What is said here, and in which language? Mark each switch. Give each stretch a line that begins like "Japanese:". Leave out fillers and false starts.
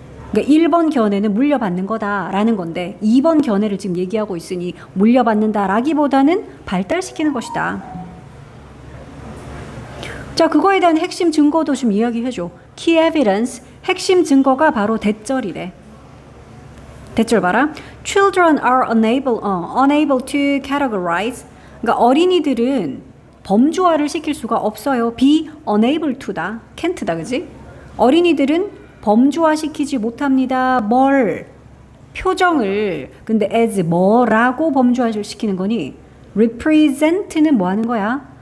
Korean: 그러니까 1번 견해는 물려받는 거다라는 건데 2번 견해를 지금 얘기하고 있으니 물려받는다라기보다는 발달시키는 것이다. 자, 그거에 대한 핵심 증거도 좀 이야기해줘. Key evidence, 핵심 증거가 바로 대절이래. 대절 봐라.
English: Children are unable to categorize.
Korean: 그러니까 어린이들은 범주화를 시킬 수가 없어요. be unable to다. can't다, 그지? 어린이들은 범주화 시키지 못합니다. 뭘? 표정을. 근데 as 뭐라고 범주화를 시키는 거니? represent는 뭐 하는 거야?